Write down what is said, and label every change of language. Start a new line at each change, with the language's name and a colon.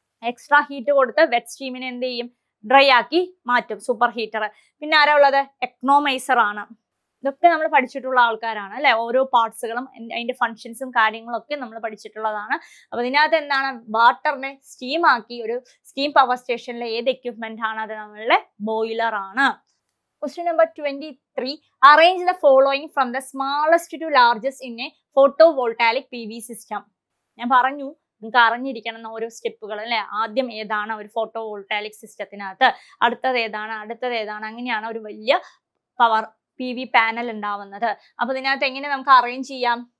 Malayalam: Extra heat കൊടുത്ത് wet സ്റ്റീമിനെ എന്ത് ചെയ്യും? ഡ്രൈ ആക്കി മാറ്റും സൂപ്പർ ഹീറ്റർ. പിന്നെ ആരാ ഉള്ളത്? എക്കണോമൈസർ ആണ്. ഇതൊക്കെ നമ്മൾ പഠിച്ചിട്ടുള്ള ആൾക്കാരാണ് അല്ലെ. ഓരോ പാർട്സുകളും അതിന്റെ ഫങ്ഷൻസും കാര്യങ്ങളും ഒക്കെ നമ്മൾ പഠിച്ചിട്ടുള്ളതാണ്. അപ്പൊ ഇതിനകത്ത് എന്താണ്, വാട്ടറിനെ സ്റ്റീം ആക്കി ഒരു സ്റ്റീം പവർ സ്റ്റേഷനിലെ ഏത് എക്യുപ്മെന്റ് ആണ്? അത് നമ്മളുടെ ബോയിലർ ആണ്.
English: Question number 23. Arrange the following from the smallest to largest in a photovoltaic PV system.
Malayalam: ഞാൻ പറഞ്ഞു നിങ്ങൾക്ക് അറിഞ്ഞിരിക്കണം ഓരോ സ്റ്റെപ്പുകൾ അല്ലെ. ആദ്യം ഏതാണ് ഒരു ഫോട്ടോ വോൾട്ടാലിക് സിസ്റ്റത്തിനകത്ത്, അടുത്തത് ഏതാണ്, അങ്ങനെയാണ് ഒരു വലിയ പവർ PV പാനൽ ഉണ്ടാവുന്നത്. അപ്പൊ ഇതിനകത്ത് എങ്ങനെ നമുക്ക് അറേഞ്ച് ചെയ്യാം?